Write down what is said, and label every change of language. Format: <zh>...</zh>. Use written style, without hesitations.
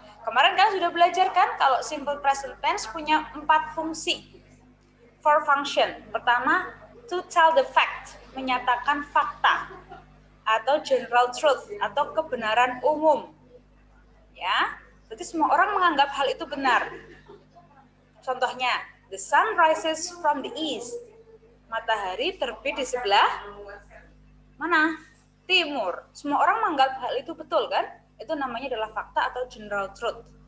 <id>Kemarin kalian sudah belajar kan kalau simple present tense punya 4 fungsi.</id> <en>4 function.</en> <id>Pertama,</id> <en>to tell the fact,</en> <id>menyatakan fakta atau general truth atau kebenaran umum. Ya. Berarti semua orang menganggap hal itu benar. Contohnya,</id> <en>the sun rises from the east.</en> <id>Matahari terbit di sebelah mana? Timur. Semua orang menganggap hal itu betul kan? Itu namanya adalah fakta atau general truth.</id>